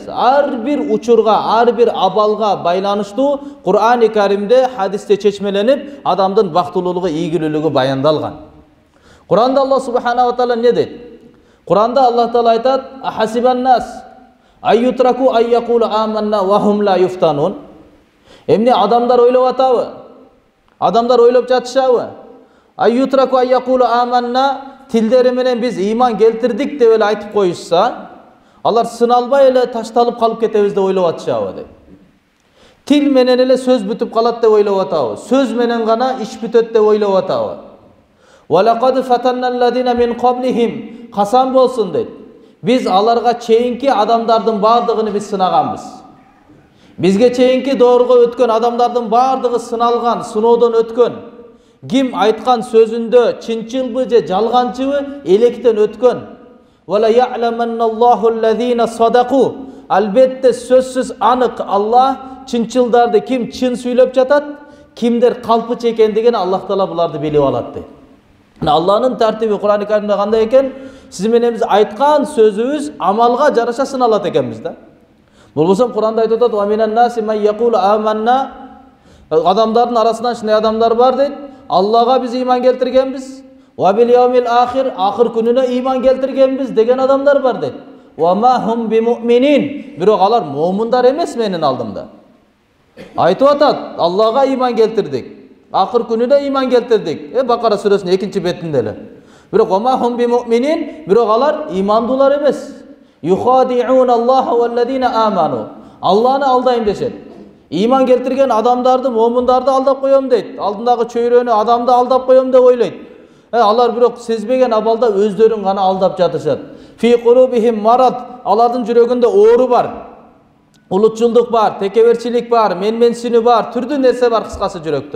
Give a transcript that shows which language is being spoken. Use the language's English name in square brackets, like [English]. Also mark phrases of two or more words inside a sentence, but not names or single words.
[Kyrgyz] Ар бир учурга, ар бир абалга байланыштуу Кур'ан-ы Каримде хадисте чечмеленип, адамдын бактылуулугу, ийгилүүлүгү баяндалган. Кур'анда Алла [Arabic] سبحانه وتعالى [Kyrgyz] не дейт? Кур'анда Аллах Таала айтат: [Arabic] "أحسب الناس أن يتركوا أن يقولوا آمنا وهم لا يفتنون." [Kyrgyz] Эмне адамдар ойлоп атабы? Адамдар ойлоп жатышабы? [Arabic] أن يتركوا أن يقولوا آمنا, [Kyrgyz] тилдери менен биз ыйман келтирдик деп эле айтып коюшса, алар сыналбай эле ташталып калып кетебиз деп ойлоп атышабы деп. Тил менен эле сөз бүтүп калат деп ойлоп атабы? Сөз менен гана иш бүтөт деп ойлоп атабы? [Arabic] ولقد فتنا الذين من قبلهم, [Kyrgyz] касам болсун дейт. Biz аларга чейинки адамдардын баардыгын биз сынаганбыз. Бизге чейинки доорго өткөн адамдардын баардыгы сыналган, сыноодон өткөн. Ким айткан сөзүндө чынчылбы же жалганчыбы электен өткөн. [Arabic] ولا يعلمن الله الذين صدقوا. [Kyrgyz] Албетте сөзсүз анык Аллах чынчылдарды ким чын сүйлөп жатат, кимдер калпыч экендигин Аллах Таала буларды билип алат дейт. Аллахнын тартиби Кур'ан-ы Каримде кандай экен? Сиз менен биз айткан сөзүбүз амалга жараша сыналат экенбиз да. Болбосо Кур'анда айтып атат: [Arabic] "ومن الناس من يقول آمنا." [Kyrgyz] Адамдардын арасынан шындай адамдар бар дейт. Аллага биз иман келтиргенбиз. [Arabic] "وباليوم الآخر." [Kyrgyz] Ахыр күнүнө иман келтиргенбиз деген адамдар бар дейт. [Arabic] "وما هم بمؤمنين." [Kyrgyz] Бирок алар момундар эмес менин алдымда. Айтып атат: Аллага иман келтирдик. Ахыр күнүнө иман келтирдик. Бакара сүрөсүнүн 2-чи бетинде эле. Бирок [Arabic] "وما هم بمؤمنين." [Kyrgyz] Бирок алар имандуулар эмес. [Arabic] يخادعون الله والذين آمنوا. [Kyrgyz] Алланы алдайм дешет. Иман келтирген адамдарды, момундарды алдап коем дейт. Алдындагы чөйрөнү адамды алдап коем деп ойлойт. Алар бирок сезбеген абалда өздөрүн гана алдап жатышат. [Arabic] في قلوبهم مرض. [Kyrgyz] Алардын жүрөгүндө оору бар. Улутчулдук бар, текеберчилик бар, менменсинүү бар, түрдүү нерсе бар кыскасы жүрөктө.